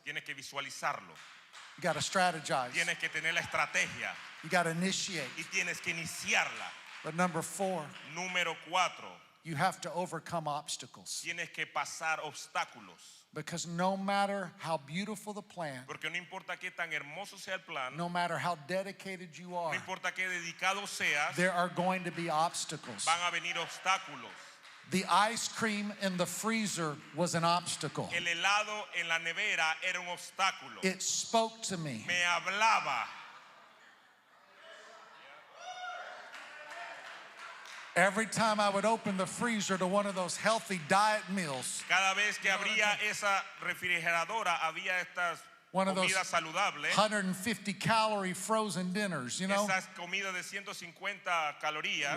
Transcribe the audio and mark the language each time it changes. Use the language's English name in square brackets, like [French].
[Spanish] Tienes que visualizarlo. [English] You got to strategize. [Spanish] Tienes que tener la estrategia. [English] You got to initiate. [Spanish] Y tienes que iniciarla. [English] But number 4, [Spanish] Número 4. [English] you have to overcome obstacles. [Spanish] Tienes que pasar obstáculos. [English] Because no matter how beautiful the plan, [Spanish] Porque no importa qué tan hermoso sea el plan, [English] no matter how dedicated you [Spanish] no [English] are, [Spanish] importa qué dedicado seas, [English] there are going to be obstacles. [Spanish] van a venir obstáculos. [English] The ice cream in the freezer was an obstacle. [Spanish] El helado en la nevera era un obstáculo. [English] It spoke to me. [Spanish] Me hablaba. [English] Every time I would open the freezer to one of those healthy diet meals, [Spanish] Cada vez que abría esa refrigeradora, había estas [English] one of those [Spanish] comidas saludables. [English] 150 calorie frozen dinners, you know, [Spanish] Esas comidas de 150 calorías.